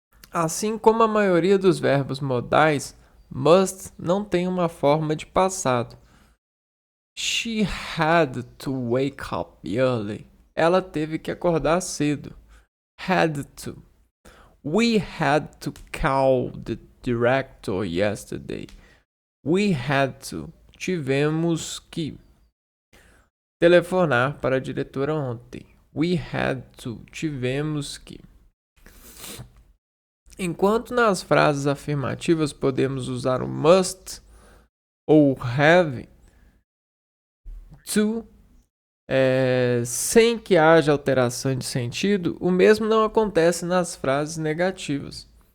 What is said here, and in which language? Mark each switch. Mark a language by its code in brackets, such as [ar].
[pt] Assim como a maioria dos verbos modais, must não tem uma forma de passado. [en] She had to wake up early. [pt] Ela teve que acordar cedo. [en] Had to. We had to call the director yesterday. We had to. [pt] Tivemos que telefonar para a diretora ontem. [en] We had to. [pt] Tivemos que. Enquanto nas frases afirmativas podemos usar o must ou have to sem que haja alteração de sentido, o mesmo não acontece nas frases negativas.